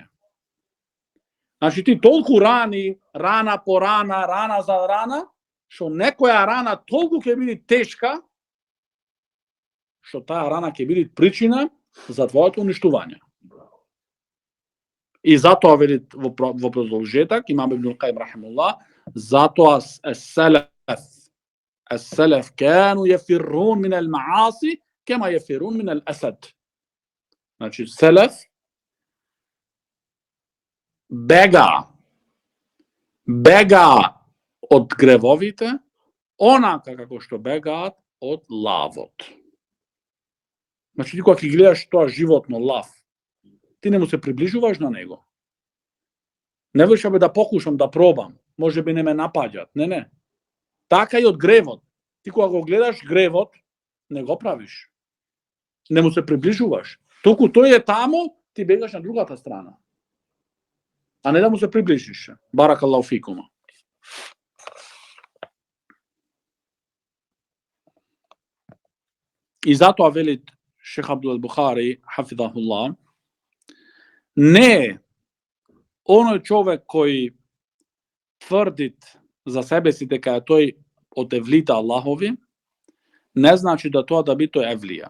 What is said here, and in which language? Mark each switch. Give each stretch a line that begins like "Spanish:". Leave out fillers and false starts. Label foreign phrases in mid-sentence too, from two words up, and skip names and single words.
Macedonian: Значи ти толку рани, рана по рана, рана за рана, што некоја рана толку ќе биде тешка, што таа рана ќе биде причина за твоето уништување. И затоа вели во продолжеток Имам Ибнул Кајим рахимуллах, затоа
Arabic: السلف كانوا يفرون من المعاصي كما يفرون من الأسد.
Macedonian: Значи, селеф бега од гревовите, онака како што бегаат од лавот. Значи, ти кога ќе гледаш тоа животно лав, ти не му се приближуваш на него. Не веш да покушам, да пробам, може би не ме напаѓат. Не. Така и од гревот. Ти кога го гледаш гревот, не го правиш. Не му се приближуваш. Толку тој е таму, ти бегаш на другата страна. А не да му се приближиш.
Arabic: بارك الله فيكم.
Macedonian: И затоа вели Шех Абдул Бухари хафидахуллах, не оној човек кој тврдит за себе си дека тој од евлите Аллахови, не значи да тоа да би тој евлија.